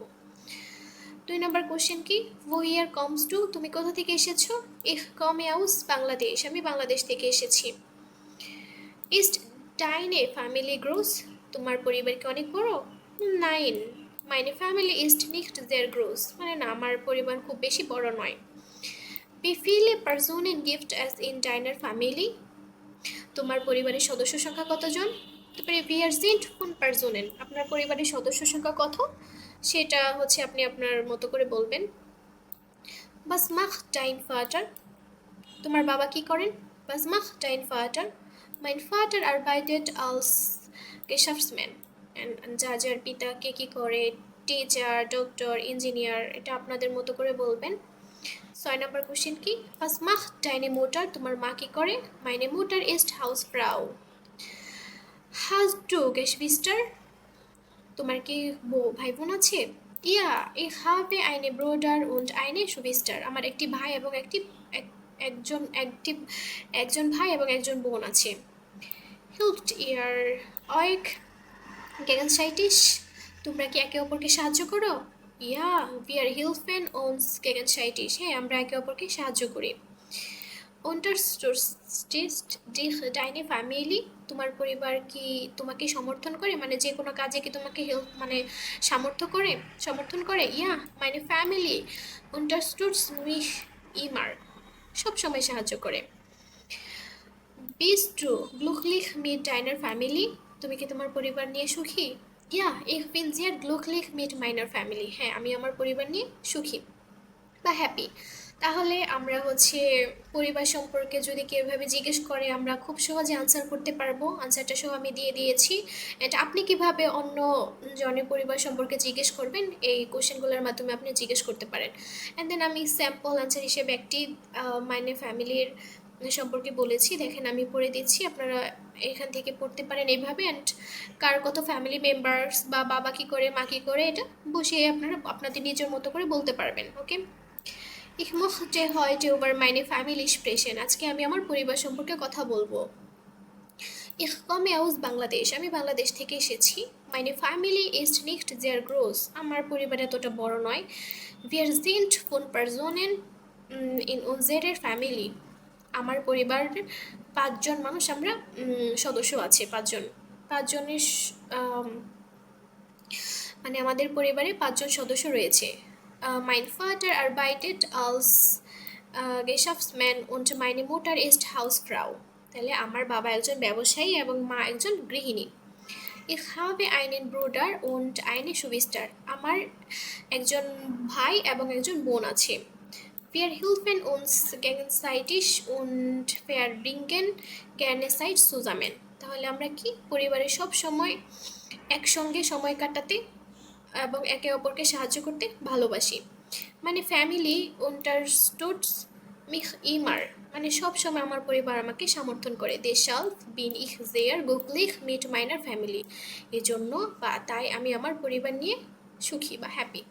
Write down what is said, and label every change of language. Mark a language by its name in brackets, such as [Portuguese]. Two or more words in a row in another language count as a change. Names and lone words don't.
[Bangla] 2 নম্বর কোশ্চেন কি? [German] woher kommst du [Bangla] তুমি কোথা থেকে এসেছো। [German] ich komme aus Bangladesch, [Bangla] আমি বাংলাদেশ থেকে এসেছি। [German] ist deine Familie groß [Bangla] তোমার পরিবার কি অনেক বড়। [German] nein meine Familie ist nicht sehr groß [Bangla] মানে না, আমার পরিবার খুব বেশি বড় নয়। [German] Wie viele Personen gibt es in deiner Familie? [Bangla] তোমার পরিবারের সদস্য সংখ্যা কতজন? তারপরে [German] wir sind 5 Personen [Bangla] আপনার পরিবারের সদস্য সংখ্যা কত সেটা হচ্ছে আপনি আপনার মতো করে বলবেন। [German] Was macht dein Vater? [Bangla] তোমার বাবা কি করেন? [German] Was macht dein Vater? Mein Vater arbeitet als Geschäftsmann. [Bangla] যার পিতা কে কি করে, টিচার ডক্টর ইঞ্জিনিয়ার, এটা আপনাদের মতো করে বলবেন। 6 নম্বর কোশ্চেন কি? [German] Was macht deine Mutter? [Bangla] তোমার মা কি করে? [German] Meine Mutter ist Hausfrau. Hast du Geschwister? [Bangla] তোমার কি ভাই বোন আছে? [German] Ja, ich habe eine Bruder und eine Schwester. [Bangla] আমার একটি ভাই এবং একজন ভাই এবং একজন বোন আছে। [German] Hilft ihr euch gegenseitig? [Bangla] তোমরা কি একে অপরকে সাহায্য করো? [German] Ja, wir helfen uns gegenseitig. [Bangla] হ্যাঁ, আমরা একে অপরকে সাহায্য করি। [German] Unterstützt dich deine Family? [Bangla] তোমার পরিবার কি তোমাকে সমর্থন করে, মানে যে কোনো কাজে কি তোমাকে হেল্প মানে সমর্থন করে। [German] ইয়া meine Family unterstützt mich immer, [Bangla] সব সময় সাহায্য করে। [German] Bist du glücklich mit deiner Family? [Bangla] তুমি কি তোমার পরিবার নিয়ে সুখী? [German] Ja, ich bin sehr glücklich mit meiner Family. [Bangla] হ্যাঁ, আমি আমার পরিবার নিয়ে সুখী বা হ্যাপি। তাহলে আমরা হচ্ছে পরিবার সম্পর্কে যদি কেউ এভাবে জিজ্ঞেস করে আমরা খুব সহজে আনসার করতে পারবো। আনসারটা সহ আমি দিয়ে দিয়েছি। এটা আপনি কিভাবে অন্য জনের পরিবার সম্পর্কে জিজ্ঞেস করবেন এই কোশ্চেনগুলোর মাধ্যমে আপনি জিজ্ঞেস করতে পারেন। [English] and then [Bangla] আমি [English] sample answer [Bangla] হিসেবে একটি [German] meine Familie [Bangla] সম্পর্কে বলেছি, দেখেন আমি পড়ে দিচ্ছি, আপনারা এখান থেকে পড়তে পারেন এইভাবে। অ্যান্ড কার কত [English] family members [Bangla] বা বাবা কী করে মা কী করে এটা বসিয়ে আপনারা আপনাদের নিজের মতো করে বলতে পারবেন। ওকে, [German] Ich möchte heute über meine Familie sprechen. [Bangla] আজকে আমি আমার পরিবার সম্পর্কে কথা বলবো। [German] Ich komme aus বাংলাদেশ, [Bangla] আমি বাংলাদেশ থেকে এসেছি। [German] Meine Familie ist nicht sehr groß, [Bangla] আমার পরিবার এতটা বড় নয়। [German] Wir sind 5 Personen in unserer Family, [Bangla] আমার পরিবারের 5 জন মানুষ আমরা সদস্য আছে 5 জন। 5 জনের মানে আমাদের পরিবারে 5 জন সদস্য রয়েছে। [German] Mein Vater arbeitet als Geschäftsmann und meine Mutter ist Hausfrau, [Bangla] তাহলে আমার বাবা একজন ব্যবসায়ী এবং মা একজন গৃহিণী। [German] Ich habe einen Bruder und eine Schwester, [Bangla] আমার একজন ভাই এবং একজন বোন আছে। [German] Wir helfen uns gegenseitig und verbringen gerne Zeit zusammen, [Bangla] তাহলে আমরা কি পরিবারের সব সময় একসঙ্গে সময় কাটাতে এবং একে অপরকে সাহায্য করতে ভালোবাসি। [German] মানে ফ্যামিলি unterstützt mich immer, [Bangla] মানে সব সময় আমার পরিবার আমাকে সমর্থন করে। [German] deshalb bin ich sehr glücklich mit meiner Family, [Bangla] এজন্য বা তাই আমি আমার পরিবার নিয়ে সুখী বা হ্যাপি।